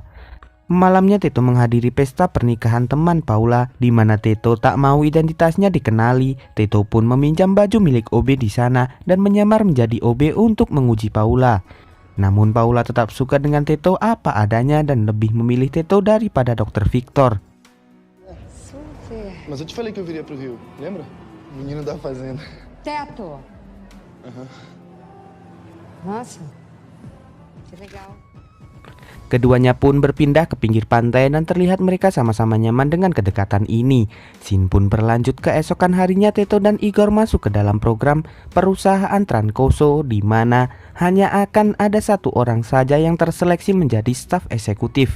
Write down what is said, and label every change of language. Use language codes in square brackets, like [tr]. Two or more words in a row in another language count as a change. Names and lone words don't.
[id] Malamnya Teto menghadiri pesta pernikahan teman Paula di mana Teto tak mau identitasnya dikenali. Teto pun meminjam baju milik OB di sana dan menyamar menjadi OB untuk menguji Paula. Namun Paula tetap suka dengan Teto apa adanya dan lebih memilih Teto daripada Dr. Victor. Super. [pt] Mas eu te falei que eu viria pro Rio, lembra? O menino da fazenda. Teto. Nossa, que legal. [id] Keduanya pun berpindah ke pinggir pantai dan terlihat mereka sama-sama nyaman dengan kedekatan ini. Scene pun berlanjut keesokan harinya Teto dan Igor masuk ke dalam program perusahaan Trancoso di mana hanya akan ada satu orang saja yang terseleksi menjadi staf eksekutif.